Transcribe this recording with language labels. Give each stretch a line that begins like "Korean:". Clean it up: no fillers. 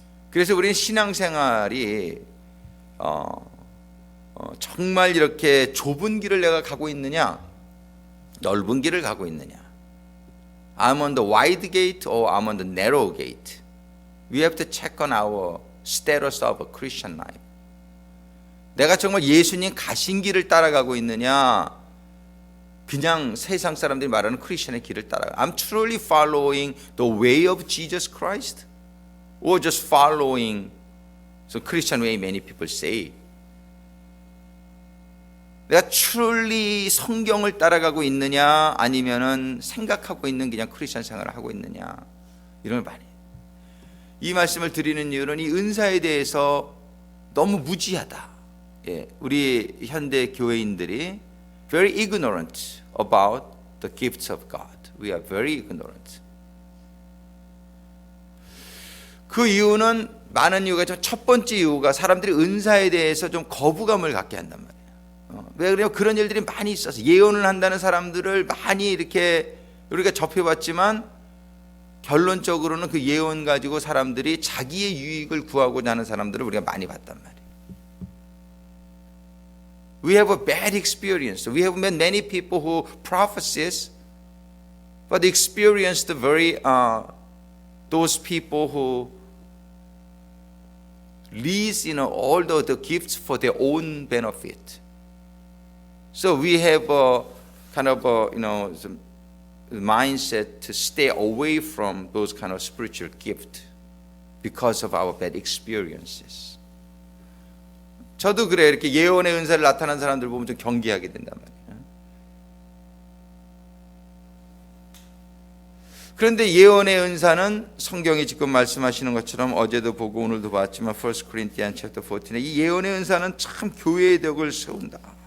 Korean: 그래서 우리는 신앙생활이 정말 이렇게 좁은 길을 내가 가고 있느냐, 넓은 길을 가고 있느냐,
English: I'm on the wide gate or I'm on the narrow gate. We have to check on our status of a Christian life.
Korean: 내가 정말 예수님 가신 길을 따라가고 있느냐, 그냥 세상 사람들이 말하는 크리스천의 길을 따라가.
English: I'm truly following the way of Jesus Christ, or just following the Christian way many people say.
Korean: 내가 truly 성경을 따라가고 있느냐, 아니면은 생각하고 있는 그냥 크리스천 생활을 하고 있느냐, 이런 걸 많이. 이 말씀을 드리는 이유는 이 은사에 대해서 너무 무지하다. 우리 현대 교회인들이
English: very ignorant about the gifts of God. We are very ignorant.
Korean: 그 이유는 많은 이유가 있지만 첫 번째 이유가 사람들이 은사에 대해서 좀 거부감을 갖게 한단 말이에요. 왜 그래요? 그런 일들이 많이 있어서 예언을 한다는 사람들을 많이 이렇게 우리가 접해봤지만 결론적으로는 그 예언 가지고 사람들이 자기의 유익을 구하고자 하는 사람들을 우리가 많이 봤단 말이에요.
English: We have a bad experience. We have met many people who prophesies, but experienced very those people who leads all the gifts for their own benefit. So we have a kind of a, some mindset to stay away from those kind of spiritual gift because of our bad experiences.
Korean: 저도 그래. 이렇게 예언의 은사를 나타난 사람들 보면 좀 경계하게 된단 말이에요. 그런데 예언의 은사는 성경이 지금 말씀하시는 것처럼 어제도 보고 오늘도 봤지만 1 Corinthians chapter 14에 이 예언의 은사는 참 교회의 덕을 세운다.